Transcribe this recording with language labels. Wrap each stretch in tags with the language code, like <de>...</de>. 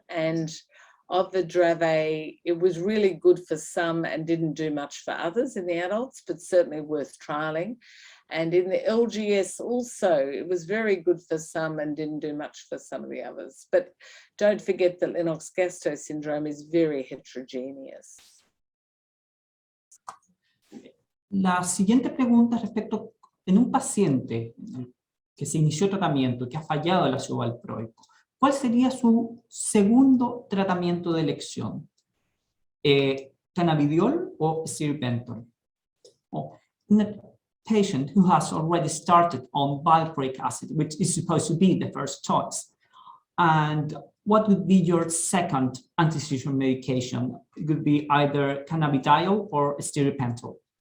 <en>And of the Dravet, it was really good for some and didn't do much for others in the adults, but certainly worth trialing. And in the LGS also, it was very good for some and didn't do much for some of the others. But don't forget that Lennox-Gastaut syndrome is very heterogeneous.</en> <es>La siguiente pregunta es respecto en un paciente que se inició tratamiento, que ha fallado el ácido valproico. ¿Cuál sería su segundo tratamiento de elección? ¿Cannabidiol o stiripentol?</es> <en>In a patient who has already started on valproic acid, which is supposed to be the first choice, and what would be your second anti-seizure medication? It would be either cannabidiol or stiripentol.</en>